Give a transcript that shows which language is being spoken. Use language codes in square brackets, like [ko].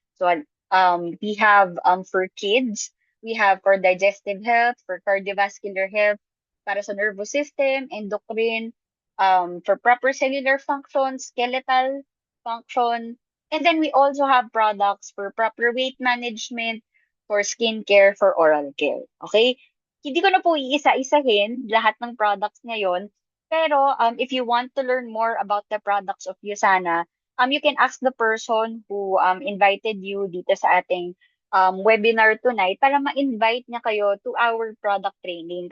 [en] So we have for kids, we have for digestive health, for cardiovascular health, [tl] para sa [en] nervous system, endocrine, for proper cellular function, skeletal function. And then we also have products for proper weight management, for skincare, for oral care. Okay? [tl] Hindi ko na po iisa-isahin lahat ng products ngayon. [en] Pero if you want to learn more about the products of Usana, you can ask the person who invited you [tl] dito sa ating [en] webinar tonight [tl] para ma-invite niya kayo [en] to our product training.